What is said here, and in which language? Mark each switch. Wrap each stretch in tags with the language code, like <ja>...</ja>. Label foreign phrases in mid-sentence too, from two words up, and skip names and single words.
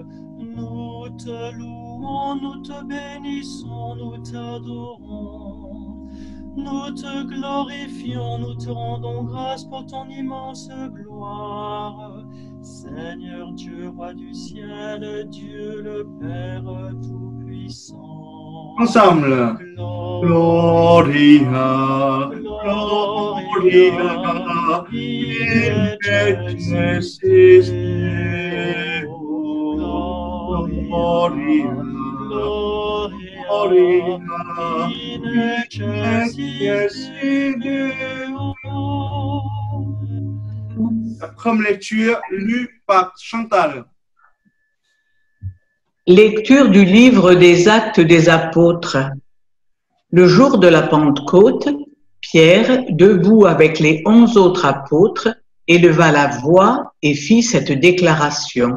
<fr>Nous te louons, nous te bénissons, nous t'adorons. Nous te glorifions, nous te rendons grâce pour ton immense gloire. Seigneur Dieu, roi du ciel, Dieu le Père Tout-Puissant. Ensemble.</fr> <la>Gloria, Gloria, in excelsis Deo. Gloria, Gloria, in excelsis Deo.</la> <fr>La première lecture lue par Chantal. Lecture du livre des Actes des Apôtres. Le jour de la Pentecôte, Pierre, debout avec les 11 autres apôtres, éleva la voix et fit cette déclaration.</fr>